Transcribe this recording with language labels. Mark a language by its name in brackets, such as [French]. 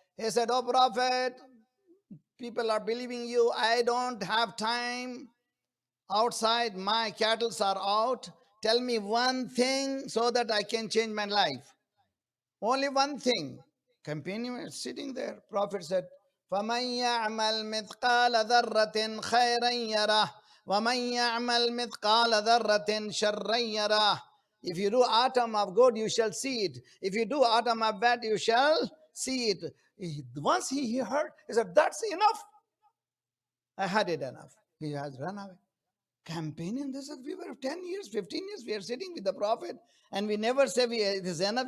[English] He said, "Oh Prophet, people are believing you. I don't have time outside. My cattle are out. Tell me one thing so that I can change my life. Only one thing." Companion is sitting there. Prophet said, [Arabic] فَمَنْ يَعْمَلْ مِثْقَالَ ذَرَّةٍ خَيْرًا يَرَهُ وَمَنْ يَعْمَلْ مِثْقَالَ ذَرَّةٍ شَرًّا يَرَهُ. [English] If you do atom of good, you shall see it. If you do atom of bad, you shall see it. Once he heard, he said, "That's enough. I had it enough." He has run away. Companion, this is, we were 10 years, 15 years, we are sitting with the Prophet and we never say it is enough.